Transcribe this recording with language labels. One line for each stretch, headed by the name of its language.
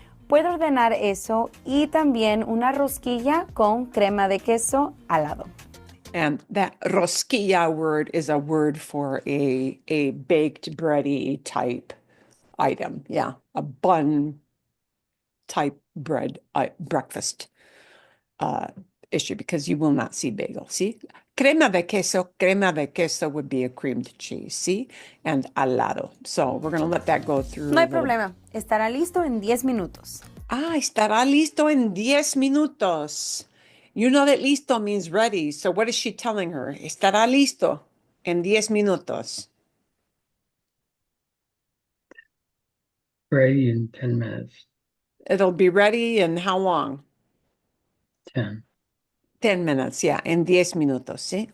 Spanish: Puedo ordenar eso y también una rosquilla con crema de queso al lado.
English: And that rosquilla word is a word for a baked bready type item. Yeah, a bun type bread breakfast issue because you will not see bagel. See?
Spanish: Crema de queso
English: would be a creamed cheese. See? And al lado. So we're going to let that go through.
Spanish: No hay problema. Estará listo en 10 minutos. Estará listo en 10 minutos.
English: You know that listo means ready. So what is she telling her?
Spanish: Estará listo en 10 minutos.
English: Ready in 10 minutes. It'll be ready in how long? 10. 10 minutes, yeah,
Spanish: en 10 minutos, ¿sí?